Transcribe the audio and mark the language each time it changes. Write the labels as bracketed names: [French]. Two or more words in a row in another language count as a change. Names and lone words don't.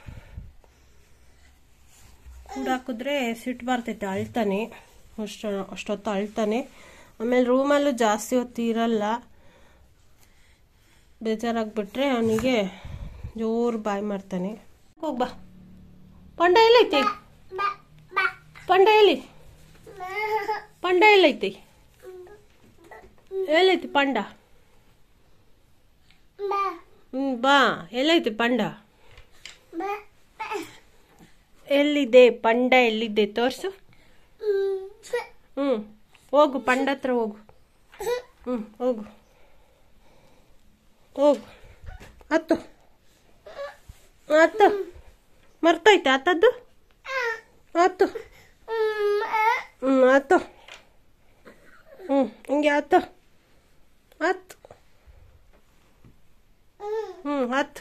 [Kannada] ಕೂಡಾಕಿದ್ರೆ ಸಿಟ್ಟು ಬರ್ತೈತೆ, ಅಳ್ತಾನೆ. ಅಷ್ಟೊತ್ತು ಅಳ್ತಾನೆ. ಆಮೇಲೆ ರೂಮಲ್ಲೂ ಜಾಸ್ತಿ ಹೊತ್ತು ಇರಲ್ಲ. ಬೇಜಾರಾಗ್ಬಿಟ್ರೆ ಅವನಿಗೆ ಜೋರು ಬಾಯಿ ಮಾಡ್ತಾನೆ. ಹೋಗ್ಬಾ. ಪಂಡ ಎಲ್ಲೈತಿ? ಪಂಡ ಎಲ್ಲಿ? ಪಂಡ ಎಲ್ಲೈತಿ? ಎಲ್ಲೈತಿ ಪಂಡ? ಬಾ. ಎಲ್ಲೈತಿ ಪಂಡ? ಎಲ್ಲಿದೆ ಪಂಡ? ಎಲ್ಲಿದೆ ತೋರ್ಸು. ಹೋಗು, ಪಂಡ ಹತ್ರ ಹೋಗು. ಹೋಗು ಹೋಗು. ಹತ್ತು ಹತ್ತು. ಮರ್ತೈತೆ ಹತ್ತದ್ದು? ಹತ್ತು. ಹತ್ತು. ಹಿಂಗೆ ಹತ್ತು. ಹತ್ತು. ಹತ್ತು.